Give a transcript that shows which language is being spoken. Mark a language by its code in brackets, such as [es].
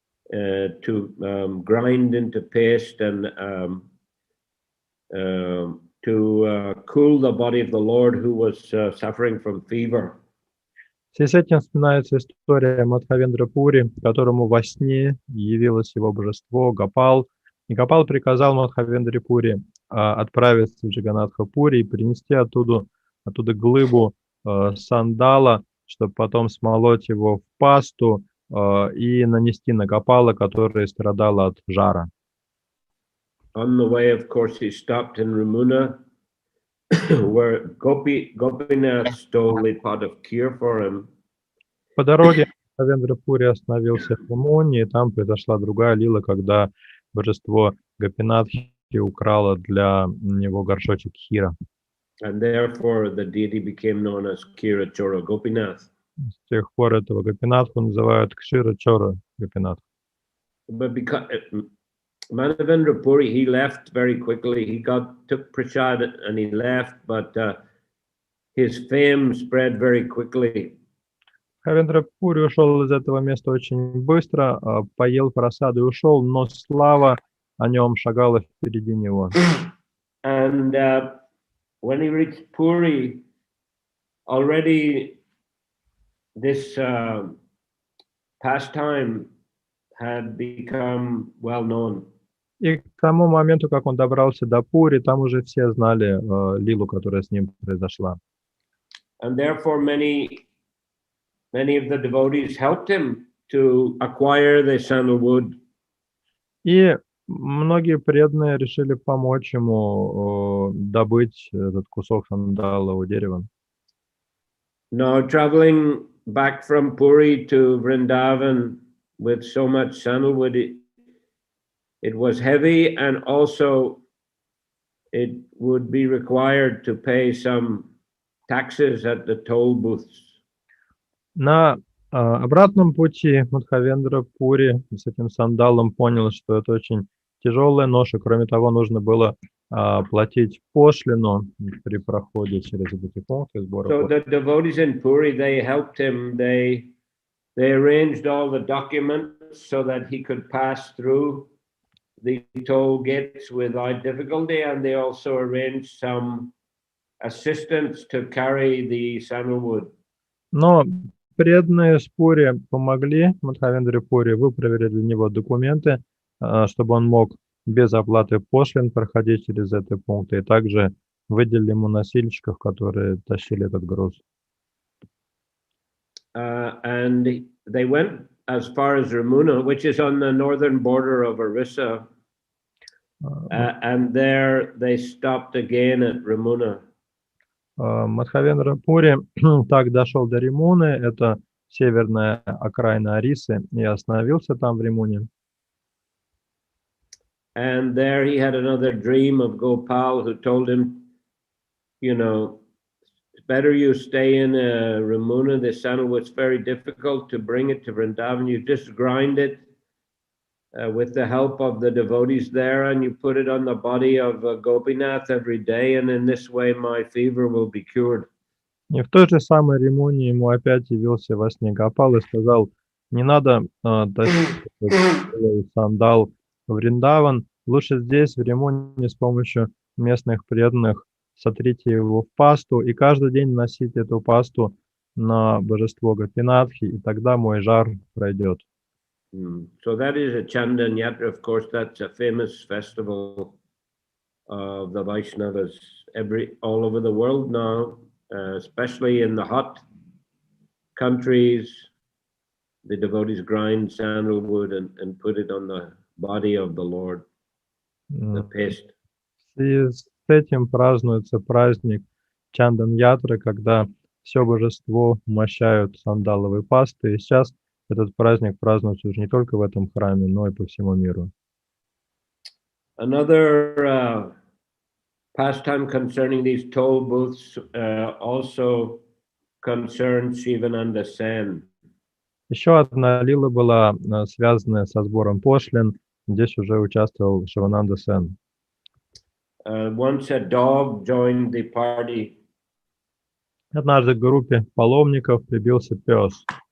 [en] to grind into paste and to cool the body of the Lord who was suffering from fever. [ru] В связи с этим вспоминается история Мадхавендра Пури, которому во сне явилось его божество Гопал. И Гопал приказал Мадхавендре Пури отправиться в Джаганнатха-Пури и принести оттуда глыбу сандала, чтобы потом смолоть его в пасту и нанести на Гопала, который страдал от жара. [en] On the way, of course, he stopped in Ramuna, where Gopinath stole a pot of kheer for him. [ru] По дороге Мадхавендра Пури остановился в Рамуне, и там произошла другая лила, когда божество Гопинатхи украло для него горшочек хира. [en] And therefore, the deity became known as Kshirachora Gopinath. [ru] С тех пор этого Гопинатху называют Кширачора Гопинатх. [en] But because Madhavendra Puri, he left very quickly. He took prasad and he left, but his fame spread very quickly. [ru] Мадхавендра Пури ушел из этого места очень быстро, поел прасаду и ушел, но слава о нем шагала впереди него. [en] And when he reached Puri, already this pastime had become well known. [ru] И к тому моменту, как он добрался до Пури, там уже все знали лилу, которая с ним произошла. [en] And therefore many of the devotees helped him to acquire the sandalwood. [ru] И многие преданные решили помочь ему добыть этот кусок сандалового дерева. [en] Now, traveling back from Puri to Vrindavan with so much sandalwood, it was heavy, and also it would be required to pay some taxes at the toll booths. [ru] На обратном пути Мадхавендра Пури с этим сандалом понял, что это очень тяжелая ноша. Кроме того, нужно было платить пошлину при проходе через эти пункты сбора. [en] So the devotees in Puri, they helped him. They arranged all the documents so that he could pass through the toll gates without difficulty, and they also arranged some assistance to carry the sandalwood. [ru] Но преданные с Пури помогли Мадхавендре Пури, выправили для него документы, чтобы он мог без оплаты пошлин проходить через эти пункты, и также выделили ему носильщиков, которые тащили этот груз. [en] And they went as far as Ramuna, which is on the northern border of Orissa, and there they stopped again at Ramuna. [ru] Мадхавендра Пури так дошел до Римуны, это северная окраина Орисы, и остановился там в Римуне. [en] And there he had another dream of Gopal, who told him, you know, it's better you stay in Ramuna. The sandalwood's very difficult to bring it to Vrindavan. You just grind it with the help of the devotees there, and you put it on the body of Gopinath every day, and in this way my fever will be cured. [ru] И в той же самой Римуне ему опять явился во сне Гопал и сказал: не надо тащить этот сандал в Вриндаван, лучше здесь, в Римуне, с помощью местных преданных сотрите его в пасту и каждый день носите эту пасту на божество Гопинатхи, и тогда мой жар пройдет. [en] So that is a Chandan Yatra, of course. That's a famous festival of the Vaishnavas all over the world now, especially in the hot countries. The devotees grind sandalwood and put it on the body of the Lord, the paste. [ru] И с этим празднуется праздник Чандан Ятры, когда все божество мощают сандаловой пастой. И сейчас этот праздник празднуется уже не только в этом храме, но и по всему миру. [en] Another pastime concerning these toll booths also concerns Shivananda Sen. [ru] Еще одна лила была связанная со сбором пошлин. Здесь уже участвовал Шивананда Сен. [en] Once a dog joined the party. [ru] Однажды к группе паломников прибился пес.